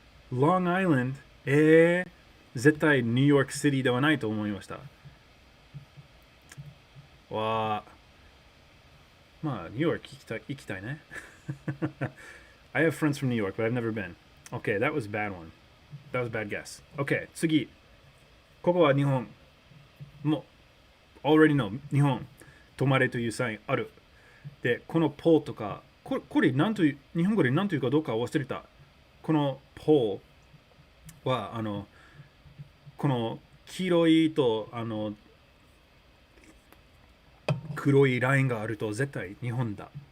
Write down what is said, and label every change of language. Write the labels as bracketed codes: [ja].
[ja] ロングアイランド、絶対ニューヨークシティではないと思いました。まあ、ニューヨーク行きたいね。 [en] I have friends from New York, but I've never been. Okay, that was a bad one. That was a bad guess. Okay, [ja] 次。ここは日本。もう、 [en] already know [ja] 日本。止まれというサインある。で、このポーとか、これなんという、日本語で何というかどうか忘れた。このポーは、この黄色いと、黒いラインがあると絶対日本だ。